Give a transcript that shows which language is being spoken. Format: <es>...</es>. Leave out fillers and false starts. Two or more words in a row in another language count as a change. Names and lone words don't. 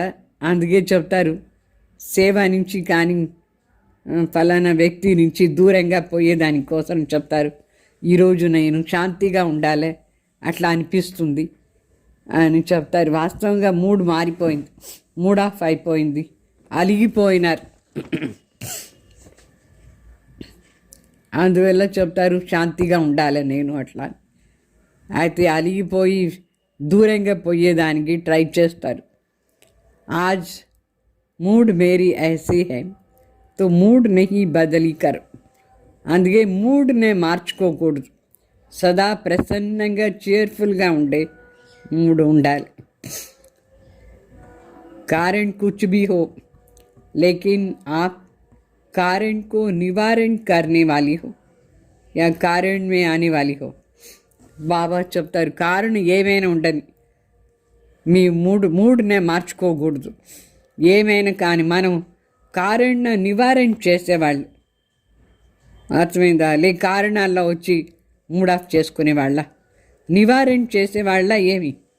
<te>అందుకే చెప్తారు సేవ నుంచి కానీ ఫలానా వ్యక్తి నుంచి దూరంగా పోయేదానికోసం చెప్తారు ఈరోజు నేను శాంతిగా ఉండాలి, అట్లా అనిపిస్తుంది అని చెప్తారు। వాస్తవంగా మూడ్ మారిపోయింది,</te> <en>mood off</en> <te>అయిపోయింది, అలిగిపోయినారు। అందువల్ల చెప్తారు శాంతిగా ఉండాలి నేను అట్లా। అయితే అలిగిపోయి దూరంగా పోయేదానికి ట్రై చేస్తారు।</te> <hi>आज मूड मेरी ऐसी है तो मूड नहीं बदली कर।</hi> <te>అందుకే మూడ్నే మార్చుకోకూడదు, సదా ప్రసన్నంగా cheerfulగా ఉండే మూడ్ ఉండాలి।</te> <hi>कारण कुछ भी हो लेकिन आप कारण को निवारण करने वाली हो या कारण में आने वाली हो।</hi> <te>బాబా చెప్తారు కారణం ఏమైనా ఉండని మీ మూడ్నే మార్చుకోకూడదు, ఏమైనా కానీ మనం కారణ నివారణ చేసేవాళ్ళు, అర్థమైందా? లే కారణాల్లో వచ్చి</te> <en>mood off</en> <te>చేసుకునేవాళ్ళ, నివారణ చేసేవాళ్ళ ఏమి?</te>